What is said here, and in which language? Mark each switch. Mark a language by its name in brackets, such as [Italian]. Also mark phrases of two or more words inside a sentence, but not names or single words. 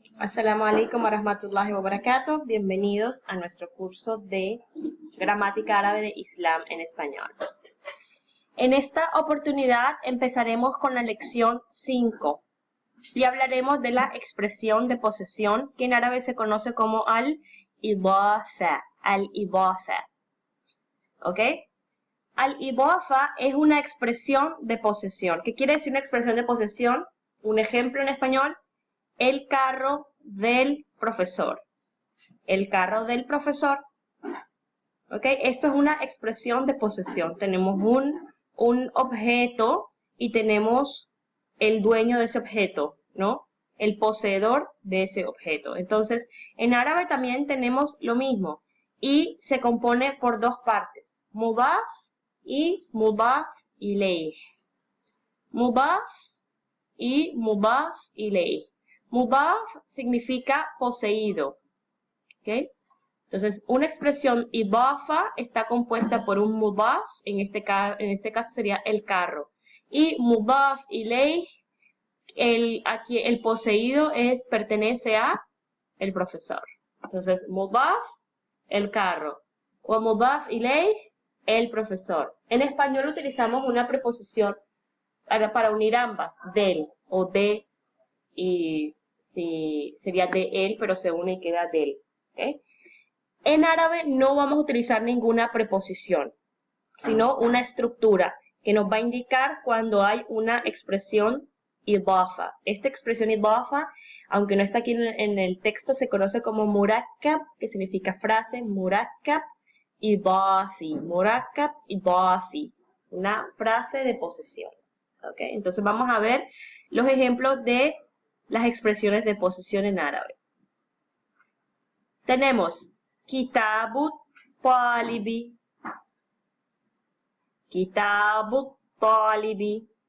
[Arabic] السلام عليكم ورحمة الله وبركاته. [Spanish] Bienvenidos a nuestro curso de gramática árabe de Islam en español. En esta oportunidad empezaremos con la lección 5 y hablaremos de la expresión de posesión que en árabe se conoce como al-idafa. Al-idafa. ¿Ok? Al-idafa es una expresión de posesión. ¿Qué quiere decir una expresión de posesión? Un ejemplo en español. El carro del profesor. El carro del profesor. ¿Ok? Esto es una expresión de posesión. Tenemos un objeto y tenemos el dueño de ese objeto, ¿no? El poseedor de ese objeto. Entonces, en árabe también tenemos lo mismo. Y se compone por dos partes. [Arabic] مضاف و مضاف إليه. مضاف و مضاف إليه. [Spanish] Mudaf significa poseído. ¿Ok? Entonces, una expresión idafa está compuesta por un mudaf, en este caso sería el carro. [Arabic] Y مضاف إليه, [Spanish] aquí el poseído pertenece a el profesor. Entonces, mudaf, el carro. [Arabic] O مضاف إليه, [Spanish] el profesor. En español utilizamos una preposición para unir ambas, del o de, y si sería de él, pero se une y queda del. ¿Okay? En árabe no vamos a utilizar ninguna preposición, sino una estructura que nos va a indicar cuando hay una expresión idafa. Esta expresión idafa, aunque no está aquí en el texto, se conoce como murakkab, que significa frase, [Arabic] مركب إضافي، مركب إضافي, [Spanish] una frase de posesión. ¿Okay? Entonces vamos a ver los ejemplos de las expresiones de posesión en árabe. [Arabic] Tenemos كتاب الطالب. كتاب الطالب.